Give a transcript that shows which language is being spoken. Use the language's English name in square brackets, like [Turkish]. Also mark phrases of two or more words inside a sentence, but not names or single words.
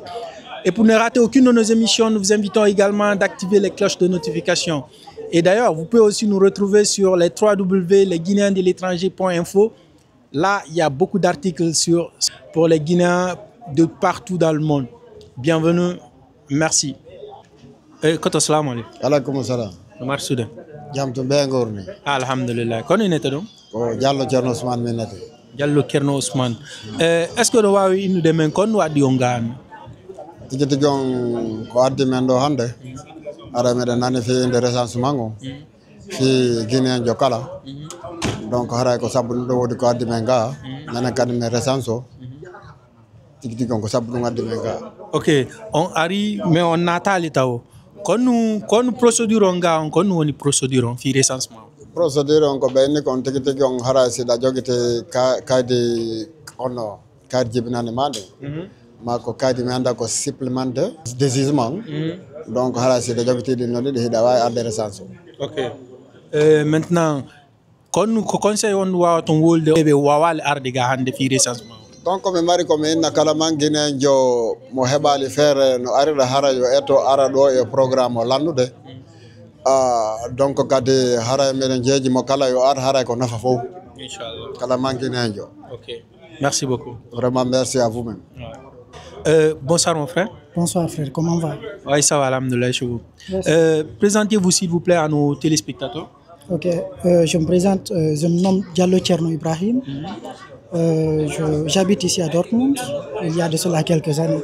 [French] Et pour ne rater aucune de nos émissions, nous vous invitons également d'activer les cloches de notification. Et d'ailleurs, vous pouvez aussi nous retrouver sur les www.lesguinéensdelétranger.info. Là, il y a beaucoup d'articles pour les Guinéens de partout dans le monde. Bienvenue, merci. [Fula] Koto [Arabic] salamu alaikum. Alaikum salam. [Fula] Omar Soudan. Jam to be ngorni. Alhamdulillah. Kono inete dum? Ko Diallo Cerno Ousmane minete. Diallo Cerno Ousmane. Est-ce que no wawi innude men kon wadi o ngami? Tigi jon ko addi men do hande. Ara meɗen nani fi inde recensement ngo. Fi Guinéen jo kala. Donc haray ko sabbu ɗum ɗo wodi ko addi men ga. Nana kadi men recense o. Tigi jon ko sabbu ɗum addi men ga. Ok, on ari mais on natali taw. Kon procédure on ga on kon woni procédure on fi recensement. Procédure on ko ɓeyni kon tigi on haray siɗa jogite kaydi onno kaydi jibinande maɗe. Ma ko kaydi mi anda ko [French] supplément de jugement. [Fula] Donc haray siɗa jogitiɗi no ɗiɗi hiɗa wawi adde recensé. Ok. Maintenant kon ko conseil on wawa ton wolde ɓe wawale arde ga hande fi recensement. Donc mi mari ko mi inna kala man Guinéen jo mo heɓali feere no arira hara yo eto ara ɗo e programme o lannude. Donc kadi hara meɗen jeeji mo kala yo ar hara ko nafa fof. Inchallah. Kala man Guinéen jo. [French] Ok. Merci beaucoup. Vraiment merci à vous-même. Bonsoir mon frère. Bonsoir frère, comment va? Oui, ça va, alhamdoulilah, chez vous. Présentez-vous s'il vous plaît à nos téléspectateurs. Ok, je me présente, je me nomme Diallo Cerno Ibrahim. J'habite ici à Dortmund, il y a de cela quelques années.